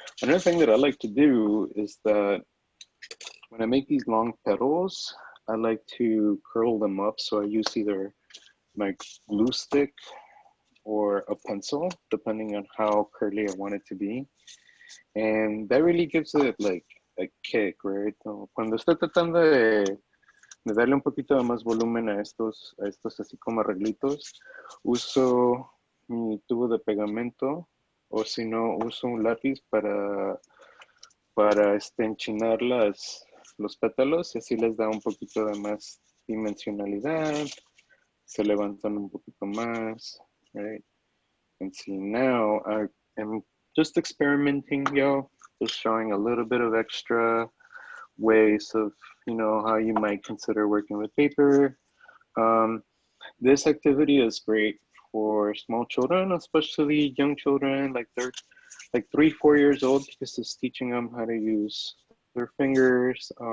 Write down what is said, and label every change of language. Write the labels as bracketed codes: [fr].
[en] Another thing that I like to do is that when I make these long petals, I like to curl them up. So I use either my glue stick or a pencil, depending on how curly I want it to be. And that really gives it like a kick, right? So [es] cuando estoy tratando de darle un poquito de más volumen a estos así como arreglitos, uso mi tubo de pegamento, o si no, uso un lápiz para enchinar los pétalos y así les da un poquito de más dimensionalidad, se levantan un poquito más, [en] right? And see, now I am just experimenting, yo, just showing a little bit of extra ways of, you know, how you might consider working with paper. This activity is great for small children, especially young children, like they're like 3, 4 years old, because it's teaching them how to use their fingers.